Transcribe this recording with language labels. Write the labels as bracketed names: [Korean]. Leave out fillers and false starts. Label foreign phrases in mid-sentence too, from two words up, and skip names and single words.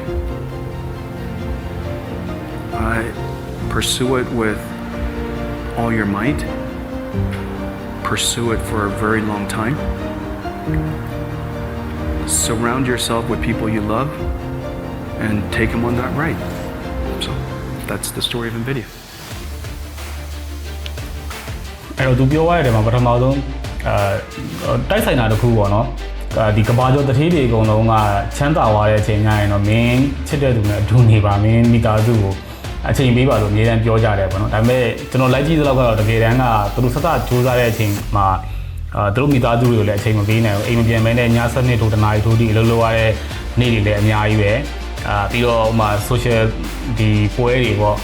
[English] Pursue it with all your might. Pursue it for a very long time. Surround yourself with people you love and take them on that ride. So that's the story of NVIDIA. [Burmese] အဲ့တော့သူပြောရတဲ့မှာပထမဆုံးတိုက်ဆိုင်တာတစ်ခုပေါ့နော်ဒီကဘာကျော်တထေးတွေအကုန်လုံးကချမ်းသာသွားတဲ့အချိန်ညရင်တော့မင်းချစ်တဲ့သူနဲ့အတူနေပါမင်းမိသားစုကိုအချိန်ပေးပါလို့အများကြီးပြောကြတယ်ပေါ့နော်ဒါပေမဲ့ကျွန်တော်လိုက်ကြည့်သလောက်ကတော့တကယ်တမ်းကသူတို့ဆက်စကြိုးစားတဲ့အချိန်မှာသူတို့မိသားစုတွေကိုလည်းအချိန်မပေးနိုင်ဘူးအိမ်မပြန်မဲနဲ့ည7:00ထိုးတနာရီထိုးဒီအလုပ်လုပ်ရတဲ့နေ့တွေလည်းအများကြီးပဲပြီးတော့ဥမာ social ဒီပွဲတွေပေါ့